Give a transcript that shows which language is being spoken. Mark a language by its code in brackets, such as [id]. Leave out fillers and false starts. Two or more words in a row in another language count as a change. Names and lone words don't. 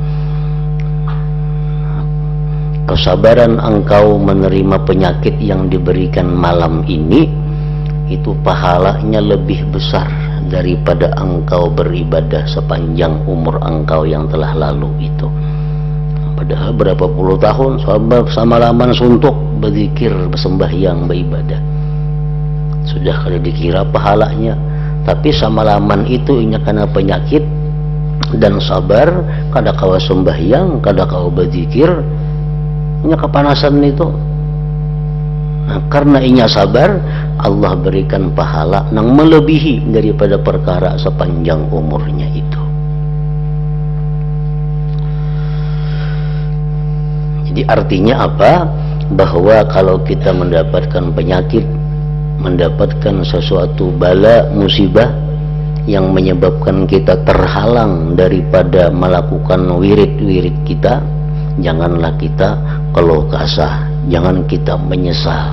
[id] Kesabaran engkau menerima penyakit yang diberikan malam ini itu pahalanya lebih besar daripada engkau beribadah sepanjang umur engkau yang telah lalu itu. [bjn] Padahal berapa puluh tahun sama laman suntuk berzikir, bersembahyang, beribadah, sudah kada dikira pahalanya. Tapi sama laman itu inya karena penyakit dan sabar, kada kawa sembahyang, kada kawa berzikir, inya kepanasan itu. Nah, karena inya sabar, [id] Allah berikan pahala yang melebihi daripada perkara sepanjang umurnya itu. Jadi artinya apa? Bahwa kalau kita mendapatkan penyakit, mendapatkan sesuatu bala, musibah yang menyebabkan kita terhalang daripada melakukan wirid-wirid kita, janganlah kita keluh kesah, jangan kita menyesal.